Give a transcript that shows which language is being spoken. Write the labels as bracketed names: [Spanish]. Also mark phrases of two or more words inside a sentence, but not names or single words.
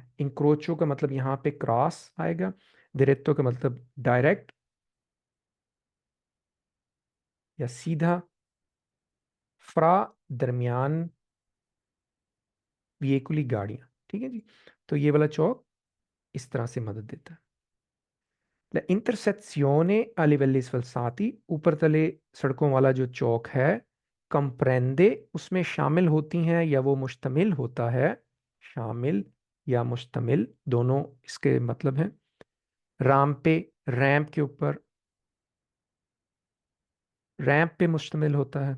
[Hindi] इंक्रोचो का मतलब यहां पे क्रॉस आएगा, दिरेत्तो का मतलब डायरेक्ट या सीधा, फ्रा दरमियान व्हीकुली गाड़ियां। ठीक है जी। तो ये वाला चौक इस तरह से मदद देता है। [Italian] La intersezione a livelli sfalsati, [Hindi] ऊपर तले सड़कों वाला जो चौक है, कंप्रेंदे, उसमें शामिल होती हैं या वो मुश्तमिल होता है। शामिल या मुश्तमिल दोनों इसके मतलब हैं। राम पे, रैंप के ऊपर, रैंप पे मुश्तमिल होता है।